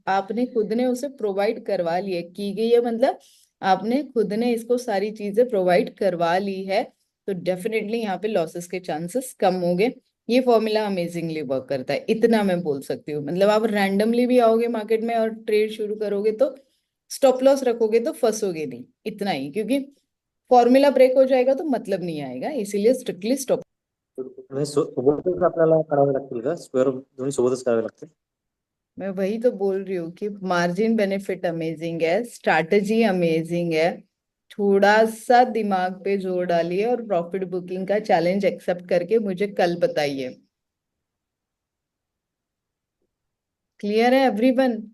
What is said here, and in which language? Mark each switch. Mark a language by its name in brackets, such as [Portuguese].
[Hindi] आपने खुद ने उसे प्रोवाइड करवा ली है, की गई है मतलब आपने खुद ने इसको सारी चीजें प्रोवाइड करवा ली है। तो डेफिनेटली यहाँ पे लॉसेस के चांसेस कम होंगे। ये फॉर्मूला अमेजिंगली वर्क करता है, इतना मैं बोल सकती हूँ। मतलब आप रैंडमली भी आओगे मार्केट में और ट्रेड शुरू करोगे तो स्टॉप लॉस रखोगे तो फंसोगे नहीं, इतना ही, क्योंकि फॉर्मूला ब्रेक हो जाएगा तो मतलब नहीं आएगा, इसीलिए स्ट्रिक्टली स्टॉप। [Marathi] म्हणजे सोबतच आपल्याला करावे लागतील का? स्क्वेअर दोन्ही सोबतच करावे लागतील? [Hindi] मैं वही तो बोल रही हूँ कि मार्जिन बेनिफिट अमेजिंग है, स्ट्रैटेजी अमेजिंग है, थोड़ा सा दिमाग पे जोर डालिए और प्रॉफिट बुकिंग का चैलेंज एक्सेप्ट करके मुझे कल बताइए। क्लियर है एवरीवन?